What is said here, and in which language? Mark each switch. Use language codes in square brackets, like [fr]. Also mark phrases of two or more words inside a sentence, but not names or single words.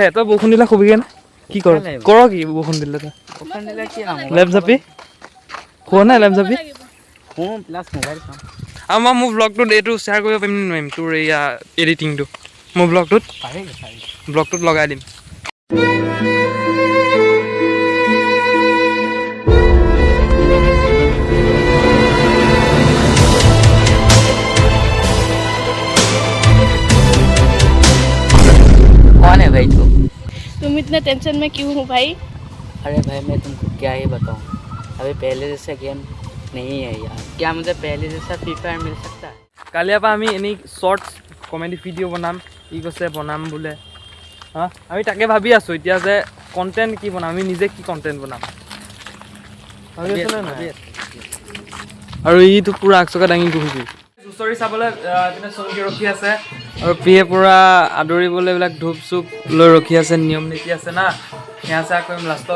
[as] তই বৰষুণ দিলে শুবিগৈ নে কি কৰ কি বৰষুণ দিলে? তই লেপ জাপি শুৱ নাই? লেপ জাপি আৰু মই মোৰ ব্লগটোত এইটো শ্বেয়াৰ কৰিব পাৰিম নে নোৱাৰিম, তোৰ এয়া এডিটিংটো মোৰ ব্লগটোত লগাই দিম। [hi] कौन है भाई तुम इतने टेंशन में क्यों हो भाई? अरे भाई मैं तुमको क्या ही बताऊं, अभी पहले जैसा गेम नहीं है यार। क्या मुझे पहले जैसा फ्री फायर मिल सकता है? [as] কালিৰ পৰা আমি এনেই [en] shorts comedy video' [as] বনাম, ই কৈছে বনাম বোলে। আমি তাকে ভাবি আছোঁ এতিয়া যে কণ্টেণ্ট কি বনাম, আমি নিজে কি কণ্টেণ্ট বনাম ভাবি আছোঁ নে নাই? আৰু ইটো পূৰা আগচকা দাঙি ঘূৰি হুঁচৰি চাবলৈ এইপিনে চকী ৰখি আছে, আৰু পিয়ে পূৰা আদৰিবলৈ এইবিলাক ধূপ চুপ লৈ ৰখি আছে, নিয়ম নীতি আছে না, সেয়া চেয়া কৰিম লাষ্টত।